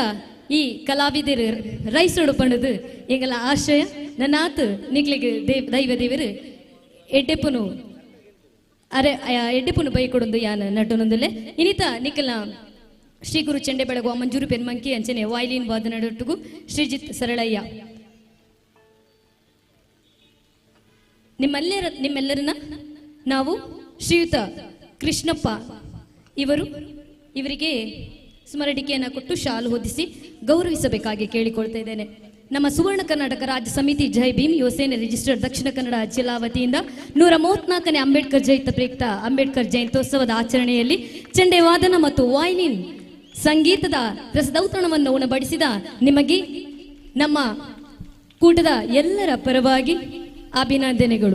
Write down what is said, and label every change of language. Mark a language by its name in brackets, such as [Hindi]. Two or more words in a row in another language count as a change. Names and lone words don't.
[Tulu] ಈ ಕಲಾವಿದರು ರೈಸೋಡು ಪಂಡದು ಎಂಗಲ ಆಶಯ ನನಾತ್ ನಿಕ್ಲಿಗೆ ದೈವ ದೇವರು ಎಡ್ಡೆಪ್ಪನು ಅರೆ ಎಡ್ಡೆಪ್ಪನು ಬೈ ಕೊಡೊಂದು ಯಾನ ನಟನೊಂದಲೆ ಇನಿತ ನಿಕ್ಕಲ ಶ್ರೀ ಗುರು ಚೆಂಡೆ ಬೆಳಗುವ ಮಂಜೂರು ಪೆನ್ಮಂಕಿ ಅಂಚನೆ ವಯಲಿನ್ ವಾದನಡೊಟ್ಟಿಗೂ ಶ್ರೀಜಿತ್ ಸರಳಯ್ಯ [Kannada] ನಿಮ್ಮೆಲ್ಲರನ್ನ ನಾವು ಶ್ರೀಯುತ ಕೃಷ್ಣಪ್ಪ ಇವರಿಗೆ ಸ್ಮರಣಿಕೆಯನ್ನು ಕೊಟ್ಟು ಶಾಲು ಹೊದಿಸಿ ಗೌರವಿಸಬೇಕಾಗಿ ಕೇಳಿಕೊಳ್ತಾ ಇದ್ದೇನೆ. ನಮ್ಮ ಸುವರ್ಣ ಕರ್ನಾಟಕ ರಾಜ್ಯ ಸಮಿತಿ ಜೈ ಭೀಮ್ ಯುವಸೇನೆ ರಿಜಿಸ್ಟರ್ಡ್ ದಕ್ಷಿಣ ಕನ್ನಡ ಜಿಲ್ಲಾ ವತಿಯಿಂದ 134ನೇ ಅಂಬೇಡ್ಕರ್ ಜಯಂತಿ ಪ್ರಯುಕ್ತ ಅಂಬೇಡ್ಕರ್ ಜಯಂತ್ಯೋತ್ಸವದ ಆಚರಣೆಯಲ್ಲಿ ಚೆಂಡೆ ವಾದನ ಮತ್ತು ವಯಲಿನ್ ಸಂಗೀತದ ರಸದೌತಣವನ್ನು ಉಣಬಡಿಸಿದ ನಿಮಗೆ ನಮ್ಮ ಕೂಟದ ಎಲ್ಲರ ಪರವಾಗಿ ಅಭಿನಂದನೆಗಳು.